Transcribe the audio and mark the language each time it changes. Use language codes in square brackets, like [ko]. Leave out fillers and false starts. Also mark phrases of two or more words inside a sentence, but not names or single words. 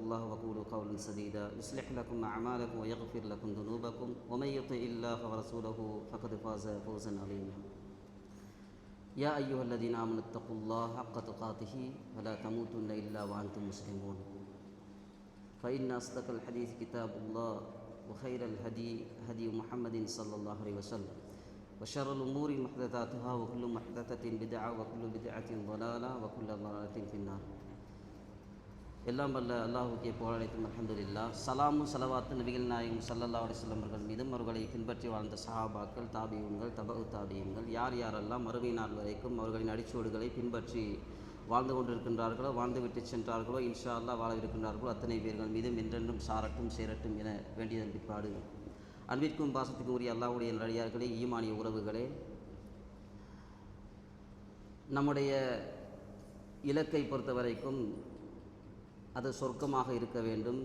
[ar] الله وقولوا قولا سديدا يصلح لكم أعمالكم ويغفر لكم ذنوبكم ومن يطع الله ورسوله فقد فاز فوزا عظيما يا أيها الذين آمنوا اتقوا الله حق تقاته ولا تموتن إلا وأنتم مسلمون فإن أصدق الحديث كتاب الله وخير الهدي هدي محمد صلى الله عليه وسلم وشر الأمور محدثاتها وكل محدثة بدعة وكل بدعة ضلالة وكل ضلالة في النار. [ta] எல்லாம் வல்ல அல்லாஹ்வுக்கே புகழனைத்தும் அல்ஹம்துலில்லாஹ். சலாமும் ஸலவாத்து நபிகள் நாயகம் [ar] صلى الله عليه وسلم [ta] அவர்கள் மீதும் அவர்களை பின்பற்றி வாழ்ந்த சஹாபாக்கள், தாபிஊன்கள், தபஉ தாபிஈன்கள் யாரெல்லாம் மறுமை நாள் வரைக்கும் அவர்களின் அடிச்சுவடுகளை பின்பற்றி வாழ்ந்து கொண்டிருக்கின்றார்களோ, வாழ்ந்துவிட்டு சென்றார்களோ, [ar] إن شاء الله [ta] வாழவிருக்கின்றார்களோ அத்தனை பேர்கள் மீதும் என்றென்றும் சாரட்டும் சேரட்டும் என வேண்டியதன் பிற்பாடு, அன்பிற்கும் பாசத்துக்கும் உரிய அல்லாஹ்வுடைய நல்லடியார்களே, ஈமானிய உறவுகளே, நம்முடைய இலக்கை பொறுத்த வரைக்கும் அது சொர்க்கமாக இருக்க வேண்டும்.